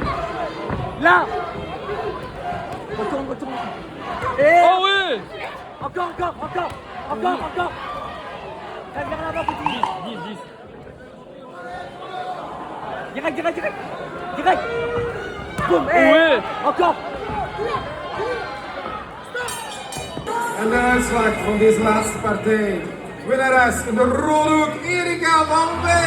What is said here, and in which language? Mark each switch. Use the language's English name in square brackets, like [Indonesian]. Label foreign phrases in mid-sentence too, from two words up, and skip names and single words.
[French] Là. Retourne. Et... Oh oui. Encore. Reste vers l'avant, petit. 10. Direct. Boum. Et... Oui. Encore. [Dutch] En de uitslag van deze laatste partij. Winnares in de rode hoek, Erika van